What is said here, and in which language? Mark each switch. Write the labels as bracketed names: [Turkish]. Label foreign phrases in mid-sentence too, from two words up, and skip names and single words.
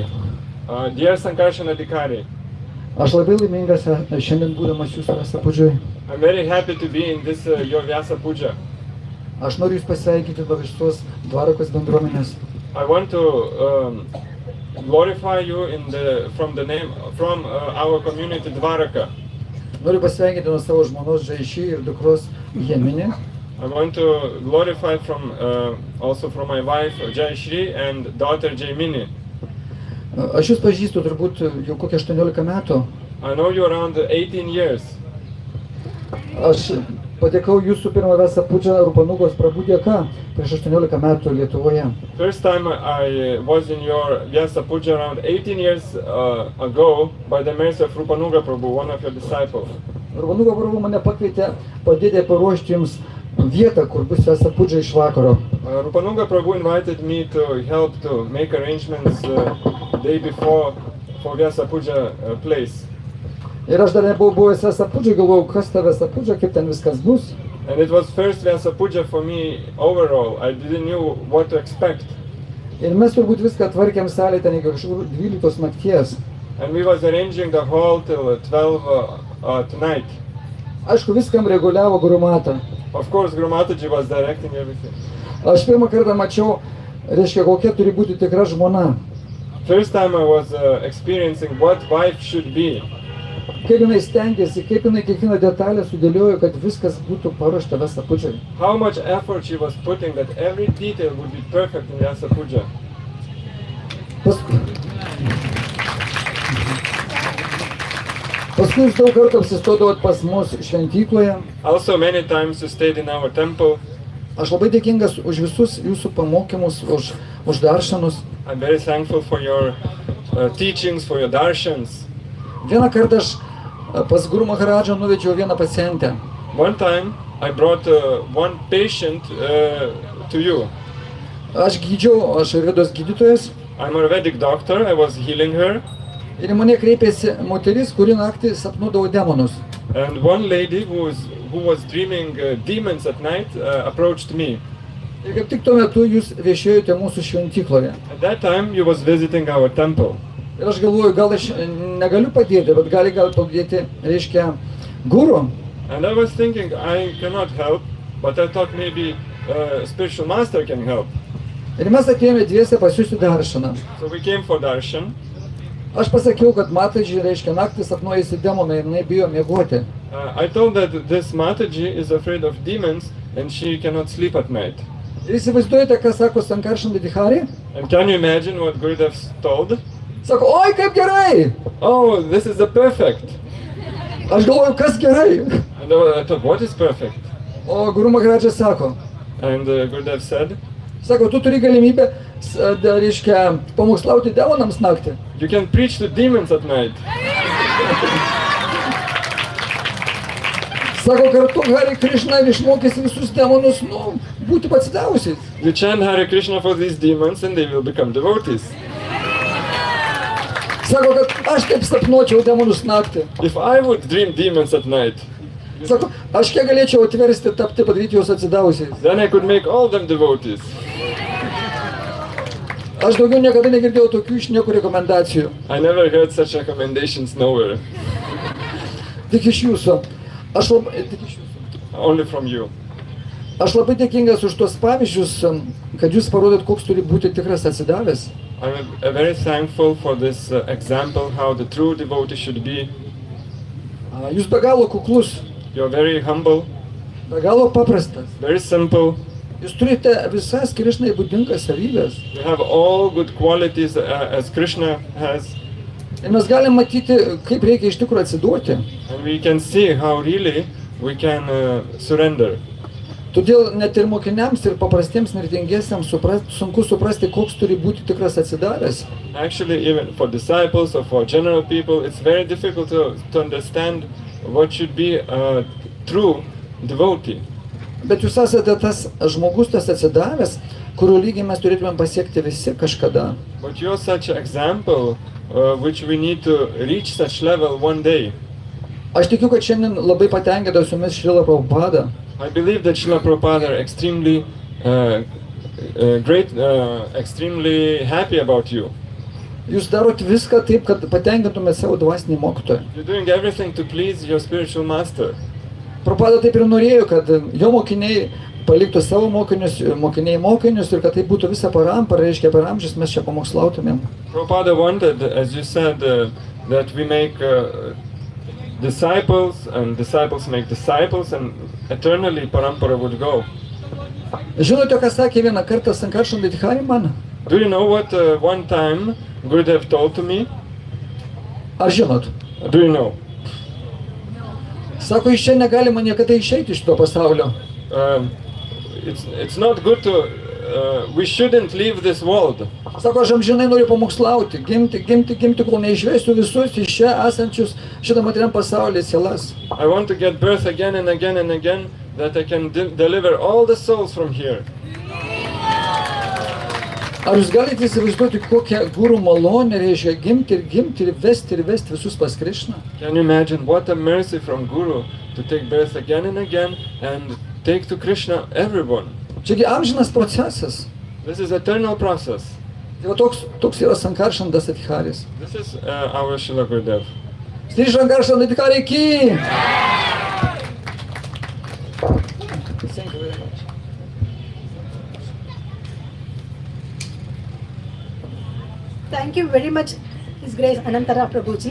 [English] Dear Sankarshan Adhikari, [Lithuanian] Aš labai laimingas šiandien būdamas jūsų Vyasa Pudžioj. [English] I'm very happy to be in this your Vyasa Puja. [Lithuanian] Aš noriu jūs pasveikinti nuo visos Dvarakos bendruomenės. [English] I want to glorify you from our community Dvaraka. [Lithuanian] Noriu pasveikinti nuo savo žmonos Žaiši ir dukros Jemini. [English] I want to glorify also from my wife Jaishri and daughter Jaimini. [Lithuanian] Aš jūs pažįstu turbūt jau kokią 18 metų. [English] I know you around 18 years. [Lithuanian] Aš patekau jūsų pirmą Vyasa Pudžą Rupanugos Prabhu dėka prieš 18 metų Lietuvoje. [English] First time I was in your Vyasa Puja around 18 years ago by the mercy of Rupanuga Prabhu, one of your disciples. [Lithuanian] Rupanuga Prabhu mane pakvietė padėti paruošti jums vietą, kur bus Vyasa Pudža iš vakaro. [English] Rupanuga Prabhu invited me to help to make arrangements day before for Vyasa Puja place. [Lithuanian] Ir aš dar nebuvau buvęs Vyasa Pudžai, galvojau, kas ta Vyasa Pudža, kaip ten viskas bus. [English] And it was first Vyasa Puja for me overall. I didn't know what to expect. [Lithuanian] Ir mes turbūt viską tvarkėm salėje ten iki kažkur 12 nakties. [English] And we was arranging the hall till 12 tonight. [Lithuanian] Aišku, viskam reguliavo Guru Mata. [English] Of course, Guru Mataji was directing everything. [Lithuanian] Aš pirmą kartą mačiau, reiškia, kokia turi būti tikra žmona. [English] First time I was experiencing what wife should be. [Lithuanian] Kaip jinai stengiasi, kaip jinai kiekvieną detalę sudėliojo, kad viskas būtų paruošta Vyasa Pudžai. [English] How much effort she was putting that every detail would be perfect in Vyasa Puja. [Lithuanian] Paskui jūs daug kartų apsistodavot pas mus šventykloje. [English] Also many times you stayed in our temple. [Lithuanian] Aš labai dėkingas už visus jūsų pamokymus, už darshanus. [English] I'm very thankful for your teachings, for your darshans. [Lithuanian] Vieną kartą aš pas Guru Maharadžą nuvedžiau vieną pacientę. [English] One time I brought one patient to you. [Lithuanian] Aš gydžiau, aš Ayurvedos gydytojas. [English] I'm a Vedic doctor, I was healing her. [Lithuanian] Ir į mane kreipėsi moteris, kuri naktį sapnuodavo demonus. [English] And one lady who was dreaming demons at night approached me. [Lithuanian] Ir kaip tik tuo metu jūs viešėjote mūsų šventykloje. [English] At that time you was visiting our temple. [Lithuanian] Ir aš galvoju, gal aš negaliu padėti, bet gali padėti, reiškia, Guru. [English] And I was thinking I cannot help, but I thought maybe spiritual master can help. [Lithuanian] Ir mes atėjome dviese pas jūsų darshaną. [English] So we came for darshan. [Lithuanian] Aš pasakiau, kad Mataji, reiškia, naktį sapnuojasi demonai ir jinai bijo miegoti. [English] I told that this Mataji is afraid of demons and she cannot sleep at night. [Lithuanian] Ir įsivaizduojate, ką sako Sankarshan Adhikari? [English] And can you imagine what Gurudev told? [Lithuanian] Sako, oi, kaip gerai! [English] Oh, this is the perfect. [Lithuanian] Aš galvoju, kas gerai? [English] And I thought, what is perfect? [Lithuanian] O Guru Maharadžas sako, [English] And Gurudev said, [Lithuanian] sako, tu turi galimybę, reiškia, pamokslauti demonams naktį. [English] you can preach to demons at night. [Lithuanian] Sako, kartu Hare Krishna ir išmokys visus demonus, būti atsidavusiais. [English] You chant Hare Krishna for these demons and they will become devotees. [Lithuanian] Sako, kad aš kaip sapnuočiau demonus naktį. [English] If I would dream demons at night, [Lithuanian] Sako, aš kiek galėčiau atversti, tapti, padaryti juos atsidavusiais. [English] then I could make all them devotees. [Lithuanian] Aš daugiau niekada negirdėjau tokių iš niekur rekomendacijų. [English] I never heard such recommendations nowhere, [Lithuanian] Tik iš jūsų. Tik iš jūsų. [English] only from you. [Lithuanian] Aš labai dėkingas už tuos pavyzdžius, kad jūs parodėt, koks turi būti tikras atsidavęs. [English] I'm very thankful for this example how the true devotee should be. [Lithuanian] Jūs be galo kuklus, [English] You're very humble, [Lithuanian] be galo paprastas. [English] very simple. [Lithuanian] Jūs turite visas Krišnai būdingas savybės. [English] You have all good qualities as Krishna has, [Lithuanian] Ir mes galim matyti, kaip reikia iš tikrųjų atsiduoti. [English] and we can see how really we can surrender. [Lithuanian] Todėl net ir mokiniams, ir paprastiems mirtingiesiams sunku suprasti, koks turi būti tikras atsidavęs. [English] Actually, even for disciples or for general people, it's very difficult to understand what should be a true devotee. [Lithuanian] Bet jūs esate tas žmogus, tas atsidavęs, kurio lygiai mes turėtume pasiekti visi kažkada. [English] But you're such an example which we need to reach such level one day. [Lithuanian] Aš tikiu, kad šiandien labai patenkintas jumis Šrila Prabhupada. [English] I believe that Srila Prabhupada are extremely extremely happy about you. [Lithuanian] Jūs darot viską taip, kad patenkintumėte savo dvasinį mokytoją. [English] You're doing everything to please your spiritual master. [Lithuanian] Prabhupada taip ir norėjo, kad jo mokiniai paliktų savo mokinius, mokinius ir kad tai būtų visa parampara, reiškia per amžius mes čia pamokslautumėm. [English] Prabhupada wanted, as you said, that we make disciples and disciples make disciples and eternally parampara would go. [Lithuanian] Žinote, ką sakė vieną kartą Sankarshan Adhikari man? [English] Do you know what one time Gurudev told to me? [Lithuanian] Ar žinot? [English] Do you know? [Lithuanian] Sako, iš čia negalima niekada išeiti iš to pasaulio. [English] It's not good to, we shouldn't leave this world. [Lithuanian] Sako, aš amžinai noriu pamokslauti, gimti, kol neišvesiu visus iš čia esančius šitą materiam pasaulį sielas. [English] I want to get birth again and again and again, that I can deliver all the souls from here. [Lithuanian] Ar jūs galite įsivaizduoti, kokią gurų malonę reiškia gimti ir vesti visus pas Krishną? [English] Can you imagine what a mercy from Guru to take birth again and again and take to Krishna everyone? [Lithuanian] Čiagi amžinas procesas. [English] This is eternal process. [Lithuanian] Tai va toks yra Sankarshan Adhikaris. [English] This is our Srila Gurudev. Sri Sankarshan Adhikari ki! Thank you very much. Thank you very much, His Grace Anantara Prabhuji.